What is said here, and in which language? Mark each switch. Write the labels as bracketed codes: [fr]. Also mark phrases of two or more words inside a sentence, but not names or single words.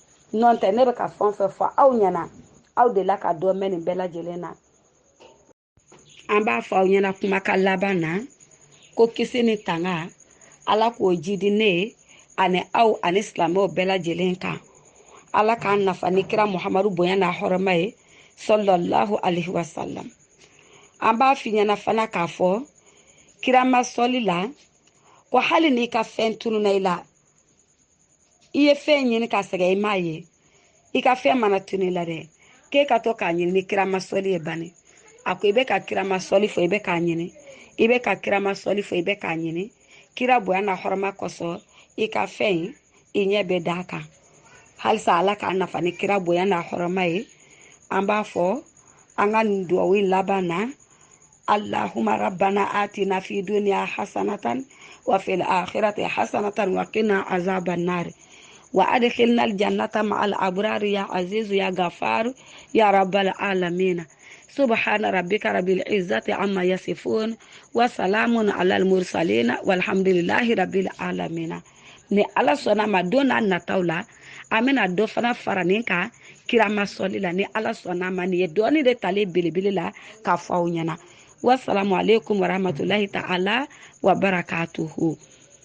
[bm] non tɛ ne bɛ ka fɛn fɛn fɔ aw ɲɛna aw de la ka dɔ mɛn nin bɛɛ lajɛlen na an b'a fɔ aw ɲɛna kumakan laban na ko kisi ni tanga ala k'o jidi ne ye ani aw ani silamɛw bɛɛ lajɛlen kan ala k'an nafa ni kira muhamadu bonya n'a hɔrɔma ye [ar] صلى الله عليه وسلم [bm] an b'a f'i ɲɛna fana k'a fɔ kirama sɔli la ko hali n'i ka fɛn tununa i la i ye fɛn ɲini ka sɛgɛ i m'a ye i ka fɛn mana tunu i la dɛ k'e ka to k'a ɲini ni kirama sɔli ye bani a ko i bɛ ka kirama sɔli fɔ i bɛ k'a ɲini i bɛ ka kirama sɔli fɔ i bɛ k'a ɲini kira bonya n'a hɔrɔma kosɔn i ka fɛn i ɲɛ bɛ d'a kan halisa ala k'a nafa ni kira bonya n'a hɔrɔma ye an b'a fɔ an ka nin duwawu laban na [ar] اللهم ربنا آتنا في الدنيا حسنة وفي الآخرة حسنة وقنا عذاب النار وأدخلنا الجنة مع الأبرار يا عزيز يا غفار يا رب العالمين سبحان ربك رب العزة عما يصفون وسلام على المرسلين والحمد لله رب العالمين [bm] ni ala sɔnna ma don n'a nataw la an bɛna dɔ fana fara nin kan kirama sɔli la ni ala sɔnna ma nin ye dɔɔni de talen belebele la k'a fɔ aw ɲɛna [ar] والسلام عليكم ورحمة الله تعالى وبركاته